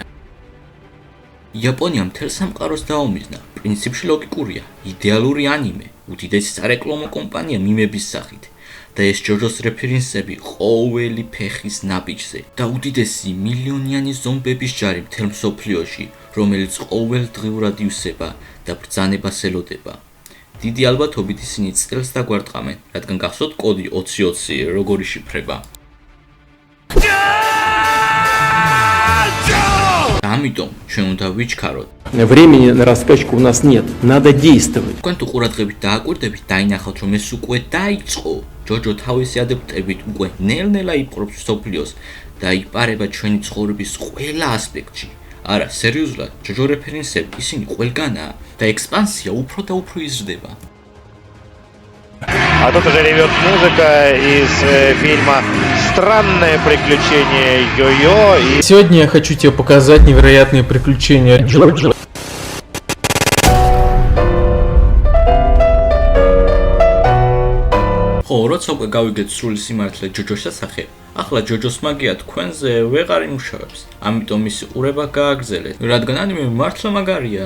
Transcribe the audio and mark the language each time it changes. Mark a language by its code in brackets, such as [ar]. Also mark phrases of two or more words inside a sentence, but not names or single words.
[ka] იაპონიამ მთელ სამყაროს დაუმიზნა, პრინციპში ლოგიკურია, იდეალური ანიმე, უდიდესი სარეკლამო კომპანია მიმების სახით და ეს ჯოჯოს რეფერენსები ყოველი ფეხის ნაბიჯზე და უდიდესი მილიონიანი ზომბების ჯარი მთელ მსოფლიოში, რომელიც ყოველდღიურად ივსება და ბრძანებას ელოდება. დიდი ალბათობით ისინი წელს დაგვარტყამენ, რადგან გახსოვთ კოდი 2020 როგორი შიფრება. ამიტომ ჩვენ უნდა ვიჩქაროთ. [ru] Времени на раскачку у нас нет, надо действовать. [ka] თქვენ თუ ყურადღებით დააკვირდებით, დაინახავთ, რომ ეს უკვე დაიწყო. ჯოჯო თავისი ადეპტებით უკვე ნელ-ნელა იპყრობს მსოფლიოს და იპარება ჩვენი ცხოვრების ყველა ასპექტში. არა, სერიოზულად, ჯოჯო რეფერენსები ისინი ყველგანაა და ექსპანსია უფრო და უფრო იზრდება. [ru] А тут уже ревет музыка из фильма «Странное приключение Йо-Йо». И... Сегодня я хочу тебе показать невероятные приключения Джорджа. [ka] ხო, როცა უკვე გავიგეთ სრული სიმართლე ჯოჯოს შესახებ, ახლა ჯოჯოს მაგია თქვენზე ვეღარ იმუშავებს. ამიტომ მისი ყურება გააგრძელეთ, რადგან ანიმე მართლა მაგარია.